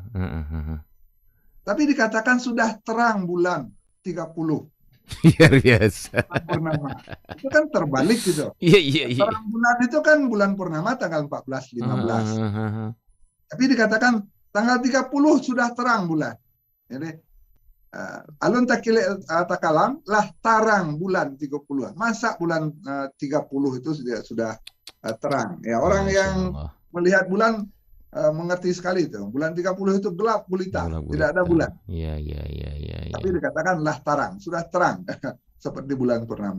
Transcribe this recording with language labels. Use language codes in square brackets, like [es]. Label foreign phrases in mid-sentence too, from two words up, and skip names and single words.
[id] Tapi dikatakan sudah terang bulan 30. Luar biasa. Purnama. Itu kan terbalik gitu. Iya. Terang bulan itu kan bulan purnama tanggal 14, 15. Tapi dikatakan tanggal 30 sudah terang bulan. [min] Jadi alun takile takalam lah tarang bulan 30-an. [id] Masa bulan 30 itu sudah terang. Ya, orang yang melihat bulan mengerti sekali itu. Bulan 30 itu gelap gulita, tidak ada bulan. Iya. Tapi dikatakan [min] lah tarang, [id] sudah terang seperti bulan purnama.